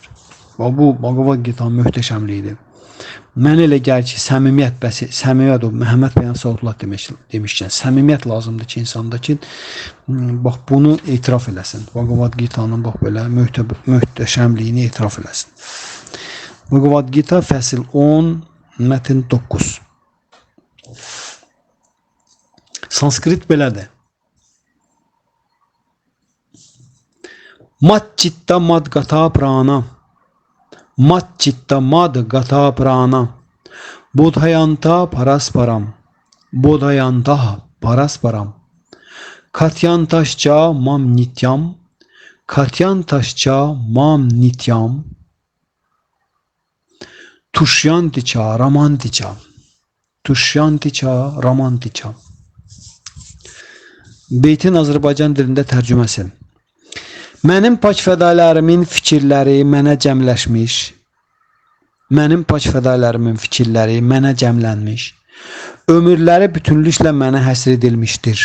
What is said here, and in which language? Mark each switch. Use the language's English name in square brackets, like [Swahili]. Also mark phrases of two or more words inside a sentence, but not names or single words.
[Azerbaijani] Və bu Bhagavad Gita'nın möhtəşəmliyidir. Mənə elə gəlir ki, səmimiyyət o, Məhəmməd Bəyan Saudullah demişkən, səmimiyyət lazımdır ki, insanda ki, bax, bunu etiraf eləsin. Bhagavad Gita'nın bax, belə möhtəşəmliyini etiraf eləsin. Bhagavad Gita fəsil 10, mətn 9. Sanskrit belədir. [Sanskrit] Mat citta mad gata prana. Mat citta mad gata prana. Bodhayanta parasparam. Bodhayanta parasparam. Katyantascha mam nityam. Katyantascha mam nityam. Tushyanticha ramanticha. Tushyanticha ramanticha. [Azerbaijani] Beytin Azərbaycan dilində tərcüməsi. Mənim pak fədailərimin fikirləri mənə cəmləşmiş. Mənim pak fədailərimin fikirləri mənə cəmlənmiş. Ömürləri bütünlüklə mənə həsr edilmişdir.